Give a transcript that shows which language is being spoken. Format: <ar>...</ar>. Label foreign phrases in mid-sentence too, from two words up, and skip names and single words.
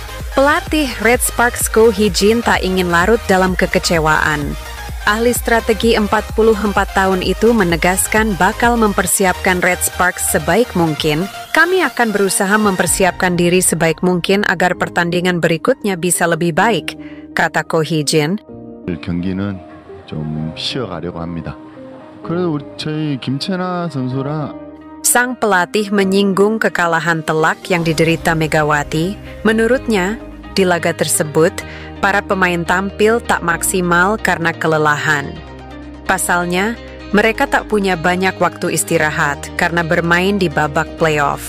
<id>Pelatih Red Sparks Ko Hee-jin tak ingin larut dalam kekecewaan. Ahli strategi 44 tahun itu menegaskan bakal mempersiapkan Red Sparks sebaik mungkin. Kami akan berusaha mempersiapkan diri sebaik mungkin agar pertandingan berikutnya bisa lebih baik, kata Ko Hee-jin.</id> <ko>경기는 좀 쉬어가려고 합니다. 그래도 저희 김채나 선수랑</ko> <id>Sang pelatih menyinggung kekalahan telak yang diderita Megawati. Menurutnya, di laga tersebut, para pemain tampil tak maksimal karena kelelahan. Pasalnya, mereka tak punya banyak waktu istirahat karena bermain di babak playoff.</id>